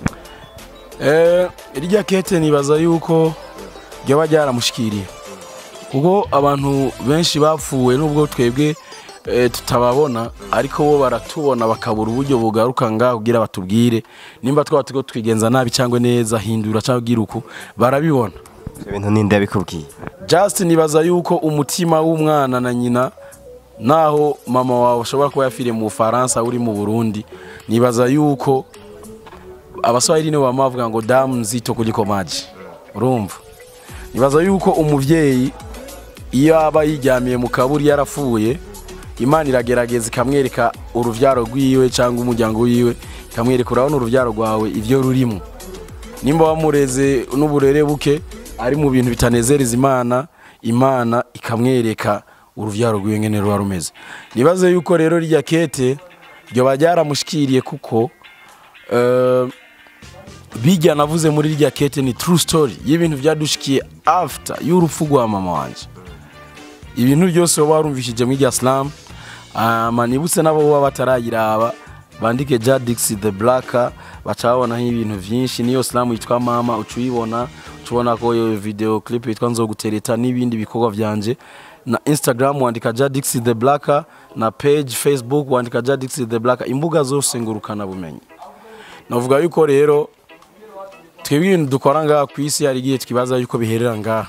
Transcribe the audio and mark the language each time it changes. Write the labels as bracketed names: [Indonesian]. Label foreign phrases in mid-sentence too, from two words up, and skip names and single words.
[Rundi] irya Ikete nibaza yuko ryo ryaramushikiriye kuko abantu benshi bapfuwe nubwo twebwe tutababona ariko bo baratubona bakabura uburyo bugaruka ngaho kugira batubwire nimba twaba tuko twigenza nabi cyangwa neza hindura cyangwa giruko barabibona ibintu ninde yabikubwiye just nibaza yuko umutima w'umwana na nyina naho mama wawe ushobora kuba yafire mu Faransa uri mu Burundi nibaza yuko abaswahili ne bamavuga ngo [Swahili] damu nzito kuliko maji [Rundi] urumva nibaza yuko umuvyeyi iyo aba yiryamiye mu kaburi yarapfuye Imana iragerageza ikamwereka uruvyaro rwiwe cyangwa umuryango wiwe ikamwereka urabona uruvyaro rwawe ivyo rurimo nimba wamureze n'uburere buke ari mu bintu bitanezereza Imana ikamwereka uruvyaro rwiwe ngene ruba rumeze nibaze yuko rero rya Ikete ryo bajyaramushikiriye kuko bijya navuze muri rya Ikete ni [English] true story [Rundi] y'ibintu byadushikiye after y'urupfu rwa mama wanje ibintu byose warumvishije mu Islam manibutse nabo baba batarayiraba bandike Jadix the Black bacabona ibintu byinshi niyo Islam yitwa mama ucuyibona ucubona ko iyo [English] video clip [Rundi] yitwa nzogutereta n'ibindi bikorwa byanje na Instagram wandika Jadix the Black na page Facebook wandika Jadix the Black imbuga zose ngurukana bumenyi navuga yuko rero twebwe ibintu dukora ngaha ku isi hari igihe twibaza yuko biherera ngaha.